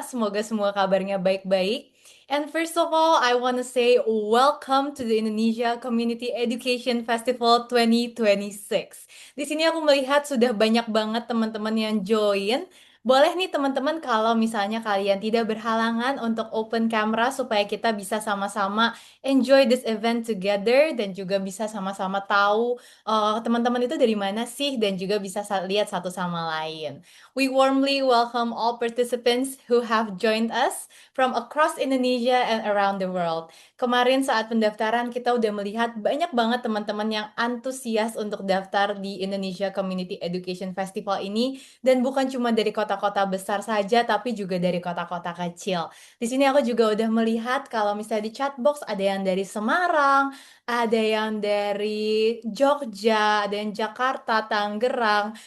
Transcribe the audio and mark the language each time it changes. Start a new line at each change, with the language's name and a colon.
Indonesian: Semoga semua kabarnya baik-baik.
English: And first of all, I want to say welcome to the Indonesia Community Education Festival 2026.
Indonesian: Di sini aku melihat sudah banyak banget teman-teman yang join. Boleh nih teman-teman kalau misalnya kalian tidak berhalangan untuk
English: open camera
Indonesian: supaya kita bisa sama-sama
English: enjoy this event together
Indonesian: dan juga bisa sama-sama tahu teman-teman itu dari mana sih dan juga bisa lihat satu sama lain.
English: We warmly welcome all participants who have joined us from across Indonesia and around the world.
Indonesian: Kemarin saat pendaftaran kita udah melihat banyak banget teman-teman yang antusias untuk daftar di Indonesia Community Education Festival ini dan bukan cuma dari kota-kota besar saja tapi juga dari kota-kota kecil. Di sini aku juga udah melihat kalau misalnya di chatbox ada yang dari Semarang, ada yang dari Jogja, ada yang Jakarta, Tangerang.